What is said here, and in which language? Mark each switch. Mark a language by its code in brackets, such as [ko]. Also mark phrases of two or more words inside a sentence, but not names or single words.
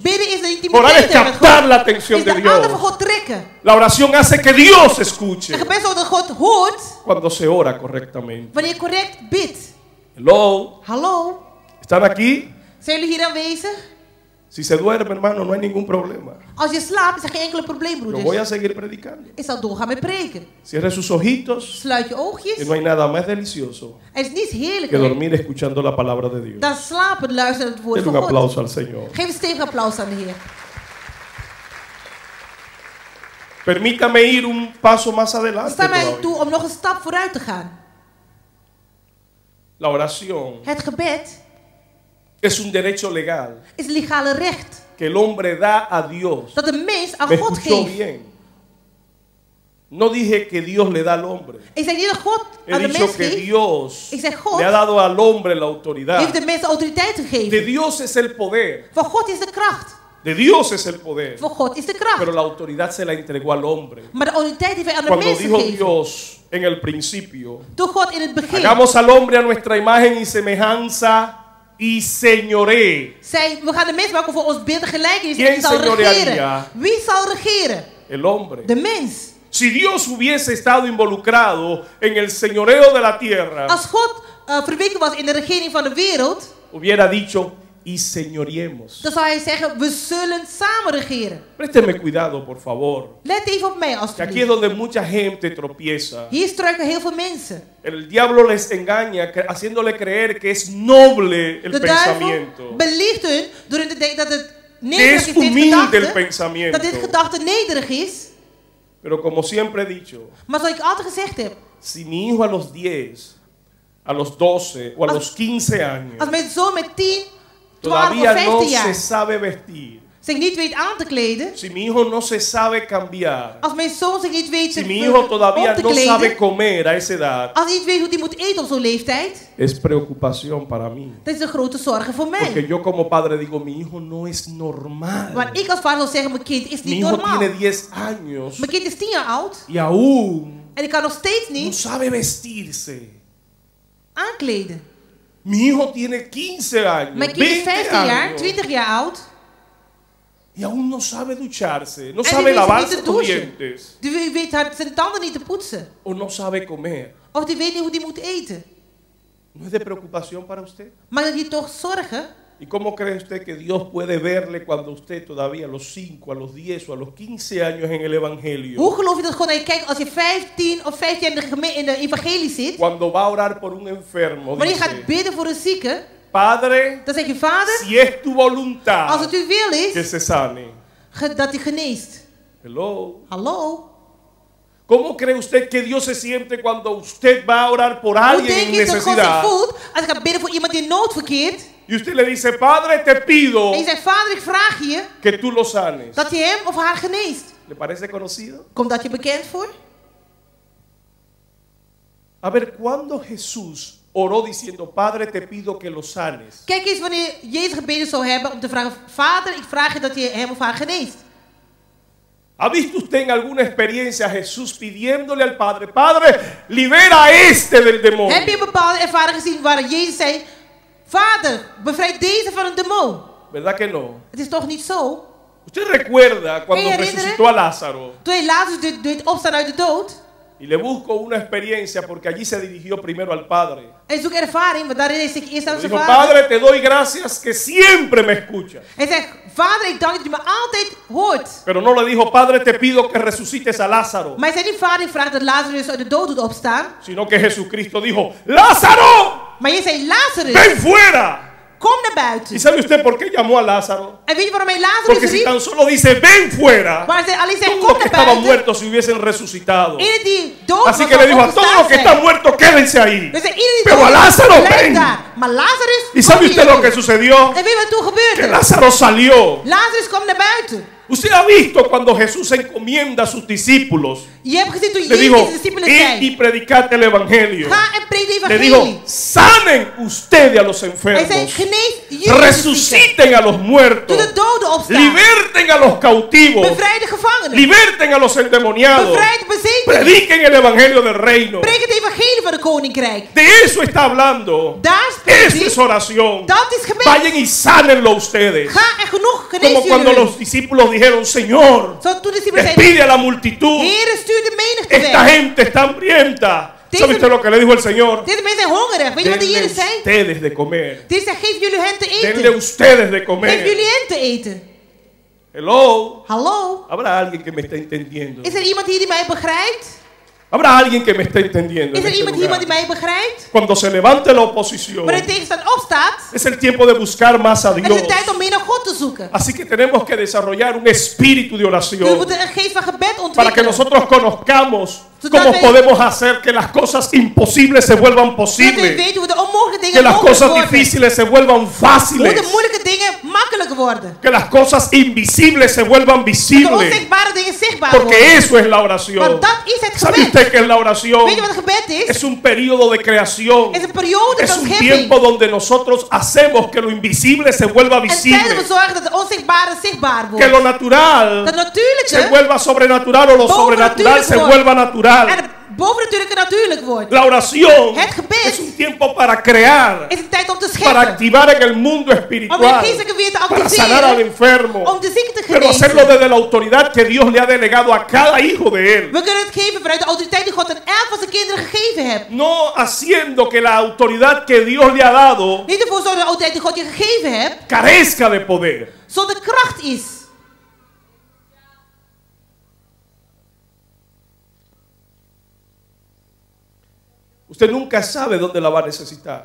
[nl] Bidden is de [es] Orar es [nl] intimiteit hebben met [es] captar [nl] God. [es] la atención [nl] Is de [es] de Dios. [nl] aandacht van God trekken. [es] La oración hace que Dios escuche [nl] Het gebed zodat God hoort [es] cuando se ora correctamente. [nl] wanneer je correct bidt. [es] Hello, [nl] Hallo, [es] ¿están aquí? [nl] zijn jullie hier aanwezig? [es] Si se duerme, hermano, no hay ningún problema. [nl] Als je slaapt is er geen enkele probleem, [es] Yo voy [nl] broeders. [es] a seguir predicando. [nl] Ik zal doorgaan met preken. [es] Cierre sus ojitos, [nl] Sluit je [es] que [nl] oogjes. [es] no hay nada más delicioso [nl] Er is niets [es] que [nl] heerlijker [es] dormir escuchando la palabra de Dios. [nl] dan slapen luisteren naar het woord [es] Denle [nl] van [es] un [nl] God. [es] aplauso al Señor. [nl] Geef een stevig applaus aan de Heer. [es] Permítame ir un paso más adelante. [nl] Sta mij [es] todavía. [nl] toe om nog een stap vooruit te gaan. [es] La oración [nl] Het gebed [es] es un derecho legal [nl] is een legale recht [es] que el hombre da a Dios. [nl] dat de mens aan [es] Me [nl] God [es] escuchó [nl] geeft. [es] bien. No dije que Dios le da al hombre. [nl] Ik zeg niet dat God [es] He [nl] aan de [es] dicho [nl] mens [es] que [nl] geeft. [es] Dios [nl] Ik zeg God [es] le ha dado al hombre la autoridad. [nl] heeft de mens autoriteit [es] De [nl] gegeven. [es] Dios es el poder. [nl] Van God is de kracht. [es] De Dios es el poder. [nl] Van God is de [es] Pero [nl] kracht. [es] la autoridad se la entregó al hombre. [nl] Maar de autoriteit heeft hij aan de [es] Cuando [nl] mens [es] dijo [nl] gegeven. [es] Dios en el principio, [nl] Door God in het begin [es] hagamos al hombre a nuestra imagen y semejanza y señoré. [nl] zei, we gaan de mens maken voor ons beeld en gelijkenis. [es] ¿Quién [nl] En wie zal [es] señorearía? [nl] regeren? Wie zal regeren? [es] El hombre. [nl] De mens. [es] Si Dios hubiese estado involucrado en el señoreo de la tierra, [nl] Als God verwikkeld was in de regering van de wereld, [es] hubiera dicho, y señoriemos. [nl] dan zou hij zeggen, we zullen samen regeren. [es] Présteme cuidado, por favor. [nl] Let even op mij [es] Que aquí es [nl] alstublieft. [es] donde mucha gente tropieza. [nl] Hier struiken heel veel mensen. [es] El diablo les engaña haciéndole creer que es noble el [nl] De duivel [es] pensamiento, [nl] beliegt hun door hun te denken dat het [es] que [nl] nederig [es] es [nl] is, dit [es] humilde el [nl] gedachte, [es] pensamiento. [nl] dat dit gedachte nederig is. [es] Pero como siempre he dicho, [nl] Maar zoals ik altijd gezegd heb, [es] si mi hijo a los 10, a los 12 o a los 15 años [nl] als mijn zoon met 10, 12 of [es] todavía no [nl] 15 [es] se [nl] jaar [es] sabe vestir, [nl] zich niet weet aan te kleden, [es] si mi hijo no se sabe cambiar, [nl] als mijn zoon zich niet weet [es] si mi [nl] zich [es] hijo [nl] om [es] todavía [nl] te [es] no sabe [nl] kleden, [es] comer a esa edad, [nl] als hij niet weet hoe hij moet eten op zo'n leeftijd, [es] es preocupación para mí. [nl] dat is een grote zorg voor [es] Porque [nl] mij. [es] yo como padre digo, mi hijo no es normal. [nl] Maar ik als vader wil zeggen, mijn kind is [es] Mi [nl] niet [es] hijo [nl] normaal. [es] tiene 10 años [nl] Mijn kind is 10 jaar oud [es] y aún [nl] en ik kan nog steeds [es] no [nl] niet [es] sabe vestirse. [nl] aankleden. [es] Mi hijo tiene 15 años, [nl] Mijn kind is [es] 20 [nl] 15 jaar, [es] años [nl] 20 jaar oud. [es] y aún no sabe ducharse, no [nl] En die [es] sabe [nl] weet zich [es] lavarse [nl] niet te [es] los [nl] douchen. [es] dientes [nl] Die weet zijn tanden niet te poetsen. [es] o no sabe comer. [nl] Of die weet niet hoe die moet eten. [es] ¿No es de preocupación para usted? [nl] Mag dat je toch zorgen? [es] ¿Y cómo cree usted que Dios puede verle cuando usted todavía a los 5, a los 10 o a los 15 años en el Evangelio? [nl] Hoe geloof je dat God naar je kijkt als je 15 of 15 jaar in de evangelie zit? [es] Cuando va a orar por un enfermo, [nl] Wanneer je gaat [es] dice, [nl] bidden voor een zieke, [es] Padre, [nl] dan zeg je, Vader, [es] si es tu [nl] als [es] voluntad [nl] het uw wil [es] que [nl] is, [es] se sane. [nl] dat hij geneest. [es] Hello. [nl] Hallo? [es] ¿Cómo cree usted que Dios se siente cuando usted va a orar por [nl] Hoe [es] alguien [nl] denk [es] en [nl] je dat God zich [es] necesidad? [nl] voelt als je gaat bidden voor iemand die in nood verkeert? [es] Y usted le dice, Padre, te pido [nl] En je zegt, Vader, ik vraag je [es] que tú lo sanes. [nl] dat je hem of haar geneest. [es] ¿Le parece conocido? [nl] Komt dat je bekend voor? [es] A ver, ¿cuándo Jesús oró diciendo, Padre, te pido que lo sanes? [nl] Kijk eens wanneer Jezus gebeden zou hebben om te vragen, Vader, ik vraag je dat je hem of haar geneest. [es] ¿Ha visto usted en alguna experiencia a Jesús pidiéndole al Padre, Padre, libera a este del demonio? [nl] Heb je een bepaalde ervaring gezien waar Jezus zei, Vader, bevrijd deze van een demon. [es] ¿Verdad que no? [nl] Het is toch niet zo? [es] Usted recuerda cuando [nl] Kun je herinneren? [es] resucitó a Lázaro. [nl] Toen hij Lazarus deed opstaan uit de dood. [es] Y le busco una experiencia porque allí se dirigió primero al Padre. [nl] Hij zoekt ervaring, want daarin is zich eerst aan [es] Le [nl] zijn [es] dijo, [nl] vader. [es] Padre, te doy gracias que siempre me escuchas. [nl] Hij zegt, Vader, ik dank dat u me altijd hoort. [es] Pero no le dijo, Padre, te pido que resucites a Lázaro. [nl] Maar hij zei niet, Vader, ik vraag dat Lazarus uit de dood doet opstaan. [es] Sino que Jesucristo dijo, Lázaro, [nl] Maar je zei, Lazarus, [es] ven fuera. [nl] kom naar [es] ¿Y [nl] buiten. [es] sabe usted por qué llamó a Lázaro? [nl] En weet je waarom hij Lazarus [es] Porque si [nl] riep? [es] tan solo dice, ven fuera, [nl] Maar hij alleen zei, [es] todos [nl] kom [es] los que [nl] naar [es] estaban [nl] buiten. [es] muertos se hubiesen resucitado. [nl] Iedereen die dood [es] Así [nl] was, [es] que le dijo a [nl] zou [es] todos los que [nl] opgestaan [es] están [nl] zijn. [es] muertos, quédense ahí. [nl] Dus iedereen die [es] Pero [nl] dood [es] a [nl] was, [es] Lázaro, [nl] blijf [es] ven. [nl] daar. Maar Lazarus, [es] ¿Y sabe [nl] kom [es] usted [nl] hier [es] lo que [nl] toe. [es] sucedió? [nl] En weet je wat toen [es] Que [nl] gebeurde? [es] Lázaro salió. [nl] Lazarus kwam naar buiten. [es] Usted ha visto cuando Jesús encomienda a sus discípulos. [nl] Je hebt gezien toen [es] Le [nl] Jezus [es] dijo, [nl] de discipelen [es] id [nl] zei, [es] y predicad el evangelio. [nl] ga en predik de [es] Le dijo, [nl] evangelie. [es] sanen ustedes a los [nl] Hij zei, [es] enfermos. [nl] genees jullie de zieken. [es] Resuciten a los [nl] Doe [es] muertos. [nl] de doden opstaan. [es] Liberten a los cautivos. [nl] Bevrijd de gevangenen. [es] Liberten a los endemoniados. [nl] Bevrijd de bezetenen. [es] Prediquen el evangelio del reino. [nl] Predik het evangelie van het koninkrijk. [es] De eso está hablando. [nl] Daar spreekt [es] Eso es [nl] hij. [es] oración. [nl] Dat is gebed. [es] Vayan y sánenlo ustedes. [nl] Ga en genoeg [es] Como [nl] genees [es] cuando [nl] jullie. [es] los discípulos dijeron, Señor, [nl] Zo toen de discipelen zeiden, [es] despide a la multitud. [nl] Heere, stuur de menigte [es] Esta [nl] weg. [es] gente está hambrienta. [nl] Deze- [es] ¿Sabe usted lo que le dijo el Señor? [nl] Deze mensen zijn hongerig. Weet je wat de [es] Denle [nl] Heer zei? [es] ustedes de comer. [nl] Deze zei, geef jullie hen te [es] Denle [nl] eten. [es] ustedes de [nl] Geef [es] comer. [nl] jullie hen te eten. [es] Hello. [nl] Hallo? [es] ¿Habrá alguien que me está entendiendo? [nl] Is er iemand hier die mij begrijpt? [es] ¿Habrá alguien que me está entendiendo? [nl] Is [es] en [nl] er [es] este [nl] iemand hier [es] lugar? [nl] die mij begrijpt? [es] Cuando se levante la oposición, [nl] Wanneer de tegenstand opstaat, [es] es el tiempo de buscar más a [nl] dan is [es] Dios. [nl] het tijd om meer naar God te zoeken. [es] Así que tenemos que desarrollar un espíritu de [nl] Dus we [es] oración [nl] moeten een geest van gebed [es] para que [nl] ontwikkelen. [es] nosotros conozcamos [nl] Zodat [es] cómo [nl] wij- [es] podemos hacer que las cosas imposibles se vuelvan [nl] Zodat we [es] posibles, [nl] weten hoe de onmogelijke [es] que [nl] dingen [es] las [nl] mogelijk [es] cosas [nl] worden. [es] difíciles se vuelvan [nl] Hoe de [es] fáciles, [nl] moeilijke dingen makkelijk worden. [es] que las cosas invisibles se vuelvan [nl] De [es] visibles, [nl] onzichtbare dingen zichtbaar worden. [es] porque eso es la oración. [nl] Want dat is het [es] ¿Sabe [nl] gebed. [es] usted que es la oración? [nl] Weet je wat gebed is? [es] Es un periodo de creación. [nl] Het is een periode [es] Es [nl] van [es] un [nl] schepping. [es] tiempo donde nosotros hacemos que lo invisible se vuelva [nl] En tijd dat [es] visible, [nl] we zorgen dat het onzichtbare zichtbaar [es] que [nl] wordt. [es] lo natural [nl] Dat [es] se [nl] natuurlijke [es] vuelva sobrenatural o lo sobrenatural se vuelva [nl] en [es] natural. [nl] het bovennatuurlijke natuurlijk wordt. [es] La oración [nl] Het gebed [es] es un tiempo para crear, [nl] is een tijd om te [es] para [nl] scheppen. [es] activar en el mundo [nl] Om de [es] espiritual, [nl] geestelijke weer te [es] para sanar al [nl] activeren. [es] enfermo, [nl] Om de zieke te [es] pero hacerlo [nl] genezen. [es] desde la autoridad que Dios le ha delegado a cada hijo de él. [nl] We kunnen het geven vanuit de autoriteit die God aan elk van zijn kinderen gegeven heeft. [es] No haciendo que la autoridad que Dios le ha dado [nl] Niet ervoor zorgen dat de autoriteit die God je gegeven hebt, [es] carezca de poder. [nl] zonder kracht is. [es] Usted nunca sabe dónde la va a necesitar.